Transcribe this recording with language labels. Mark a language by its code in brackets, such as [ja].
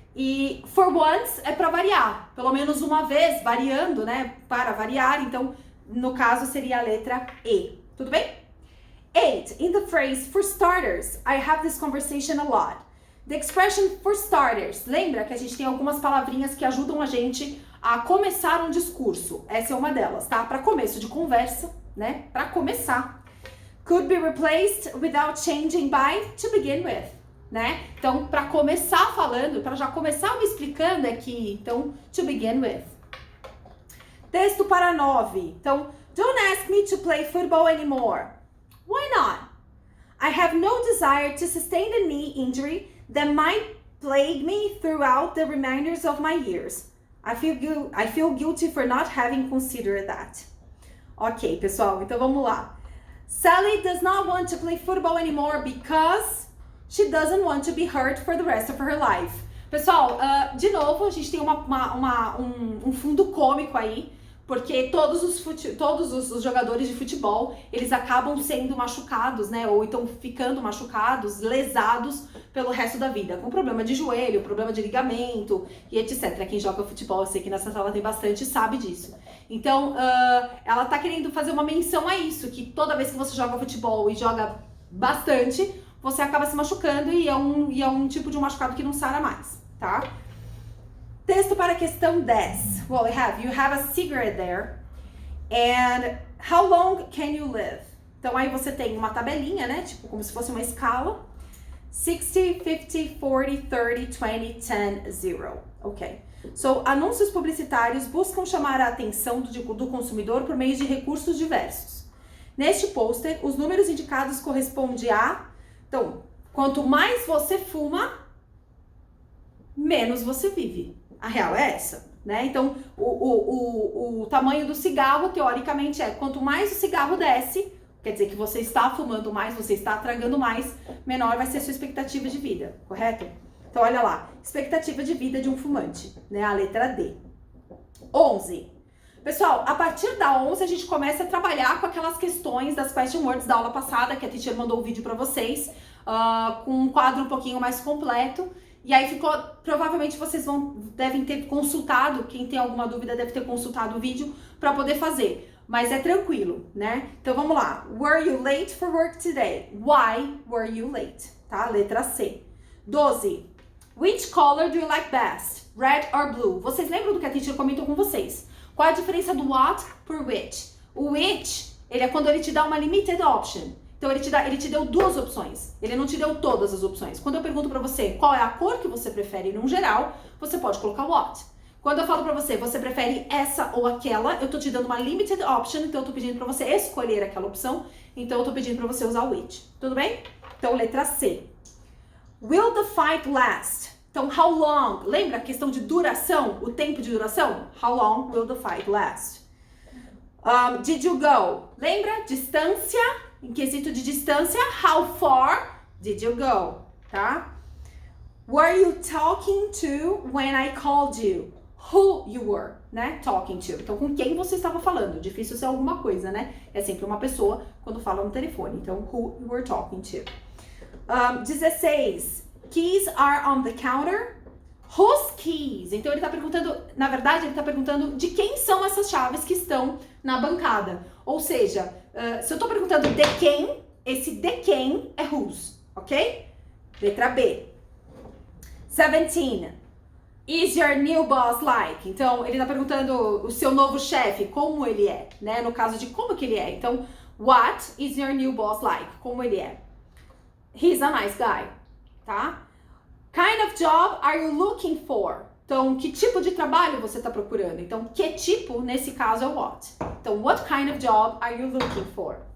[pt] E [en] for once [pt] é para variar, pelo menos uma vez, variando, né? Para variar, então, no caso, seria a letra E. Tudo bem? 8. [en] In the phrase for starters, I have this conversation a lot. The expression for starters, [pt] lembra que a gente tem algumas palavrinhas que ajudam a gente a começar um discurso. Essa é uma delas, tá? Para começo de conversa, né? Para começar. [en] Could be replaced without changing by to begin with, né? [pt] Então, para começar falando, para já começar me explicando aqui, então, [en] to begin with. [pt] Texto para 9. [en] Então, don't ask me to play football anymore. Why not? I have no desire to sustain a knee injury that might plague me throughout the remainders of my years. I feel guilty for not having considered that. [pt] Ok, pessoal, então vamos lá. [en] Sally does not want to play football anymore because she doesn't want to be hurt for the rest of her life. [pt] Pessoal, de novo, a gente tem um fundo cômico aí, porque todos os jogadores de futebol, eles acabam sendo machucados, né? Ou então ficando machucados, lesados pelo resto da vida. Com problema de joelho, problema de ligamento e etc. Quem joga futebol, eu sei que nessa sala tem bastante, sabe disso. Então, ela tá querendo fazer uma menção a isso, que toda vez que você joga futebol e joga bastante, você acaba se machucando e é um tipo de um machucado que não sara mais, tá? Texto para a questão 10. [en] Well, you have a cigarette there. And how long can you live? [pt] Então, aí você tem uma tabelinha, né? Tipo, como se fosse uma escala. 60, 50, 40, 30, 20, 10, 0. Ok. So, anúncios publicitários buscam chamar a atenção do consumidor por meio de recursos diversos. Neste pôster, os números indicados correspondem a... Então, quanto mais você fuma, menos você vive. A real é essa, né? Então, o tamanho do cigarro, teoricamente, quanto mais o cigarro desce, quer dizer que você está fumando mais, você está tragando mais, menor vai ser a sua expectativa de vida, correto? Então, olha lá, expectativa de vida de um fumante, né? A letra D. 11. Pessoal, a partir da 11, a gente começa a trabalhar com aquelas questões das question words da aula passada, que a teacher mandou o vídeo para vocês, com um quadro um pouquinho mais completo. E aí provavelmente vocês devem ter consultado, quem tem alguma dúvida deve ter consultado o vídeo para poder fazer. Mas é tranquilo, né? Então vamos lá. [en] Were you late for work today? Why were you late? [pt] Tá? Letra C. [en] 12. Which color do you like best? Red or blue? [pt] Vocês lembram do que a teacher comentou com vocês? Qual a diferença do what por which? O which, ele é quando ele te dá uma limited option. Então, ele te deu duas opções. Ele não te deu todas as opções. Quando eu pergunto pra você qual é a cor que você prefere num geral, você pode colocar what. Quando eu falo pra você prefere essa ou aquela, eu tô te dando uma limited option, então eu tô pedindo pra você escolher aquela opção, então eu tô pedindo pra você usar o which. Tudo bem? Então, letra C. [en] Will the fight last? [pt] Então, [en] how long? [pt] Lembra a questão de duração? O tempo de duração? [en] How long will the fight last? Did you go? [pt] Lembra? Distância. Em quesito de distância, [en] how far did you go? [pt] Tá? [en] Were you talking to when I called you? Who you were, né? Talking to. [pt] Então, com quem você estava falando? Difícil ser alguma coisa, né? É sempre uma pessoa quando fala no telefone. [en] Então, who you were talking to. 16. Keys are on the counter. Whose keys? [pt] Então, ele tá perguntando, na verdade, ele tá perguntando de quem são essas chaves que estão na bancada. Ou seja, se eu tô perguntando de quem, esse de quem é whose, ok? Letra B. 17. [en] Is your new boss like? [pt] Então, ele tá perguntando o seu novo chefe, como ele é, né? No caso de como que ele é. [en] Então, what is your new boss like? [pt] Como ele é? [en] He's a nice guy, tá? Kind of job are you looking for? [pt] Então, que tipo de trabalho você está procurando? Então, que tipo, nesse caso, é what. [en] Então, what kind of job are you looking for?